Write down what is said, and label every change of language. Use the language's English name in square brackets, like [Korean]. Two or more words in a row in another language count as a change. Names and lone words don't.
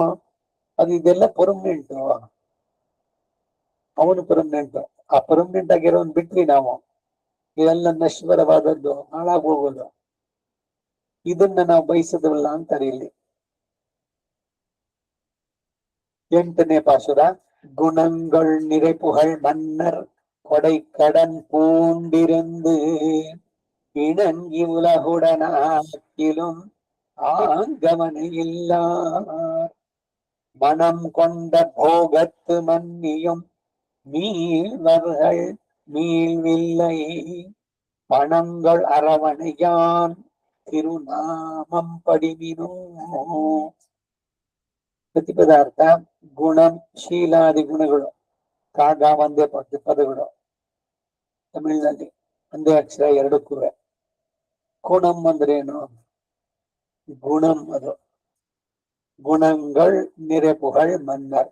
[Kannada] ಅದು ಇದೆಲ್ಲ ಪರ್ಮನೆಂಟ್, ಅವನು ಪರ್ಮನೆಂಟ್. ಆ ಪರ್ಮನೆಂಟ್ ಆಗಿರೋನ್ ಬಿಟ್ವಿ ನಾವು, ಇದೆಲ್ಲ ನಶ್ವರವಾದದ್ದು, ಹಾಳಾಗೋಗೋದು. ಇದನ್ನ ನಾವು ಬಯಸದವಲ್ಲ ಅಂತಾರೆ ಇಲ್ಲಿ. 8ನೇ ಪಾಸುರ. [Tamil] குணங்கள் நிறைப்புகழ் மன்னர் கொடை கடன் பூண்டிருந்து இணங்கி உலகுடனாக்கிலும் ஆங்கவனை இல்லார். மனம் கொண்ட போகத்து மன்னியும் மீள்வர்கள் மீள்வில்லை. பணங்கள் அரவணையான் திருநாமம் படிமினோ. [Kannada] ಪ್ರತಿಪದಾರ್ಥ ಗುಣಂ ಶೀಲಾದಿ ಗುಣಗಳು. ಕಾಗ ಒಂದೇ ಪದಗಳು, ತಮಿಳಿನಲ್ಲಿ ಒಂದೇ ಅಕ್ಷರ ಎರಡಕ್ಕೂ. ಗುಣಂ ಅಂದ್ರೇನು? ಗುಣಂ ಅದು [Tamil] குணங்கள் நிறைப்புகழ் மன்னர்.